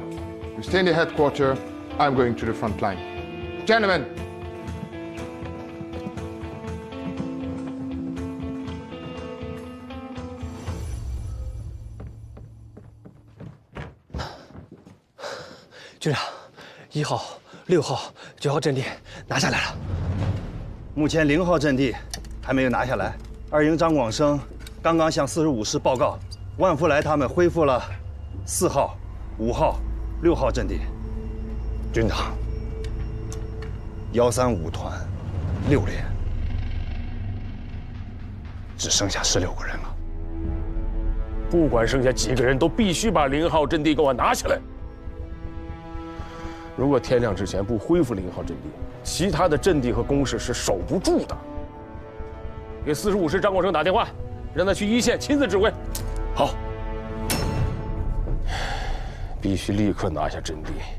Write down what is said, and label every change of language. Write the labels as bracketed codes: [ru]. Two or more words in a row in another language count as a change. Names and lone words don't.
[en] You stay in the headquarters. I'm going to the front line. Gentlemen! [zh] General, 1 号、6号、9号阵地拿下来了。目前0号阵地还没有拿下来。2营张广生刚刚向45师报告，万福来他们恢复了4号、5号、6号阵地。军长，135团 6連，只剩下16个人了。不管剩下几个人，都必須把0號陣地給我拿下來。如果天亮之前不恢復0號陣地，其他的陣地和工事是守不住的。給45師張廣生打電話，讓他去一線親自指揮。好，必須立刻拿下陣地。